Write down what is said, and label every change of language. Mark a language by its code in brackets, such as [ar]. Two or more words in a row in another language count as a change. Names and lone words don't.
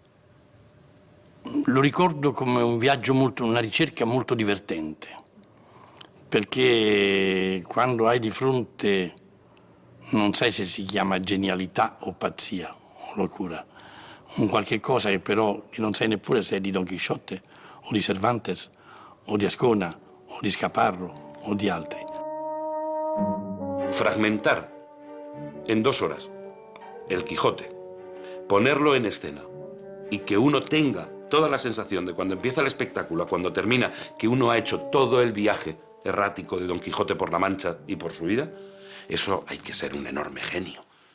[it] Lo ricordo come un viaggio una ricerca molto divertente, perché quando hai di fronte, non sai se si chiama genialità o pazzia o locura, un qualche cosa che però non sai neppure se è di Don Chisciotte o di Cervantes o di Azcona o di Scaparro o di altri. [es] Fragmentar en 2 horas el Quijote, ponerlo en escena y que uno tenga toda la sensación de cuando empieza el espectáculo a cuando termina que uno ha hecho todo el viaje errático de Don Quijote por la Mancha y por su vida, eso hay que ser un enorme genio.